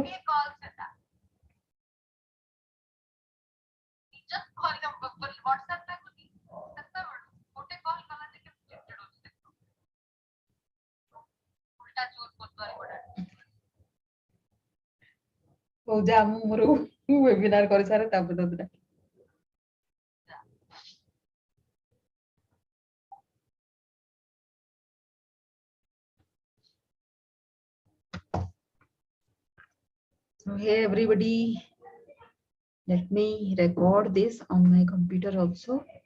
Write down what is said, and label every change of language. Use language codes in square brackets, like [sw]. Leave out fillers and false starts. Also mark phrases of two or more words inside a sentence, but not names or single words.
[or] କଲ୍ ସେଟା ନିଜ WhatsApp ଲାଗୁନି ସେତେବେଳେ ଗୋଟେ କଲ୍ କଲା ଯେ କେମିତି ଚିଡଚିଡ ହଉଛି ଦେଖ। ଉଲ୍ଟା ଜୋର କୋତୱାରୀ ପଡା। ହଉ ଯା, ମୁଁ ମୋର ୱେବିନାର କରିସାରେ ତାପରେ ତତେ ଡାକିବି। [en] So hey everybody, let me record this on my computer also.